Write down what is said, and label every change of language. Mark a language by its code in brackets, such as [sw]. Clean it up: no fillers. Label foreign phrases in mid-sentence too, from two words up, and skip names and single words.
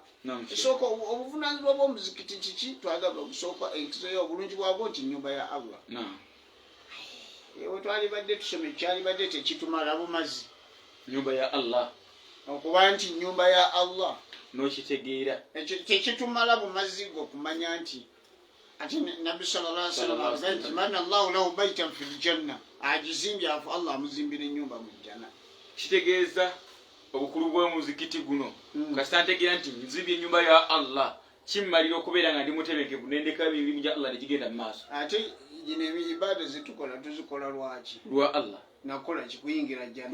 [lg] Esooka obuvunaanyizibwa bw'omuzikiti kiki twagamba ogusooka enkizo yo obulungi bwabwo nti nnyumba ya Allah. Ewe twalibadde tusome kyalibadde tekitumala bumazi nyumba ya Allah okuba nti nyumba ya Allah n'okitegeera tekitumala bumazi gwe okumanya nti ati Nabbi [ar] صلى الله عليه وسلم [lg] agamba [ar] من الله له بيتا في الجنة [lg] ajizimbye afu Allah amuzimbira ennyumba mu jjanna. Kitegeeza obukulu bw'omuzikiti guno kasita ntegeera nti nzimbye ennyumba ya Allah kimmalira okubeera nga ndi mutebenkevu nendeka ebintu bya Allah negigenda mu maaso. Ate gino ibada zetukola tuzikola lwaki? Lwa Allah. Nakola kikuyingira jjana.